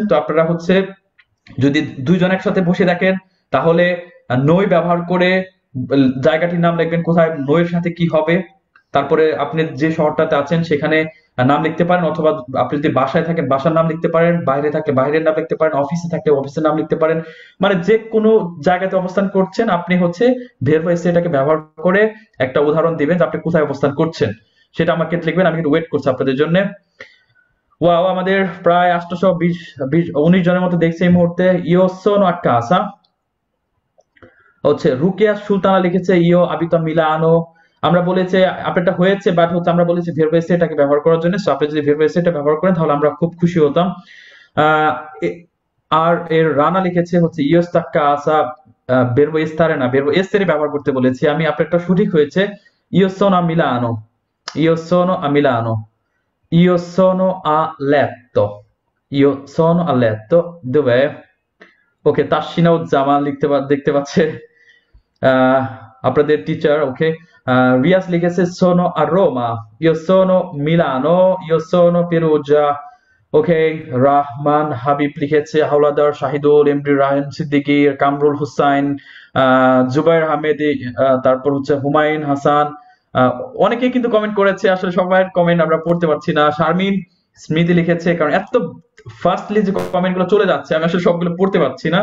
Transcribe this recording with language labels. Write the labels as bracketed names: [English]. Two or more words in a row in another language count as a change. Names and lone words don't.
[Bangla] তো আপনারা হচ্ছে যদি দুইজন একসাথে বসে দেখেন তাহলে নই ব্যবহার করে জায়গাটির নাম লিখবেন, কোথায় নইয়ের সাথে কি হবে, তারপরে আপনি যে শহরটাতে আছেন সেখানে নাম লিখতে পারেন, অথবা আপনি যদি বাসায় থাকেন বাসার নাম লিখতে পারেন, বাইরে থাকলে বাইরের নাম লিখতে পারেন, অফিসে থাকলে অফিসের নাম লিখতে পারেন। মানে যে কোনো জায়গাতে অবস্থান করছেন আপনি হচ্ছে ভার্ব এসে এটাকে ব্যবহার করে একটা উদাহরণ দিবেন যে আপনি কোথায় অবস্থান করছেন। সেটা আমাকে লিখবেন, আমি কিন্তু ওয়েট করছি আপনাদের জন্য। ওয়াও, আমাদের প্রায় 819 জনের মতো দেখছে এই মুহূর্তে। [Italian] io sono a casa [Bangla] হচ্ছে রুকিয়া সুলতানা লিখেছে [Italian] io abita Milano. [Bangla] আমরা বলেছি আপনারটা হয়েছে, বাট হচ্ছে আমরা বলেছি ভার্ব এসেটাকে ব্যবহার করার জন্য। সো আপনি যদি ভার্ব এসেটা ব্যবহার করেন তাহলে আমরা খুব খুশি হতাম। আহ, আর এর রানা লিখেছে হচ্ছে [Italian] io sta a casa, [Bangla] ভার্ব এস্তারে না, ভার্ব এসেরে ব্যবহার করতে বলেছি আমি। আপনারটা সঠিক হয়েছে, [Italian] io sono a Milano, io sono a Milano, io sono a letto, io sono a letto, dov'è? [Bangla] ওকে, তাসিনা জামান দেখতে পাচ্ছে আহ, আপনাদের টিচার। ওকে, রিয়াজ লিখেছে [Italian] sono a Roma, io sono Milano, io sono Perugia। [Bangla] ওকে, রাহমান হাবিব লিখেছে হাওলাদার, শাহিদুল, এমডি রাহিম সিদ্দিকী, কামরুল হুসাইন, জুবাইর আহমেদ, তারপর হচ্ছে হুমায়ুন হাসান। অনেকেই কিন্তু কমেন্ট করেছে, আসলে সবার কমেন্ট আমরা পড়তে পারছি না। শারমিন স্মৃতি লিখেছে, কারণ এত ফাস্টলি যে কমেন্ট গুলো চলে যাচ্ছে আমি আসলে সবগুলো পড়তে পারছি না।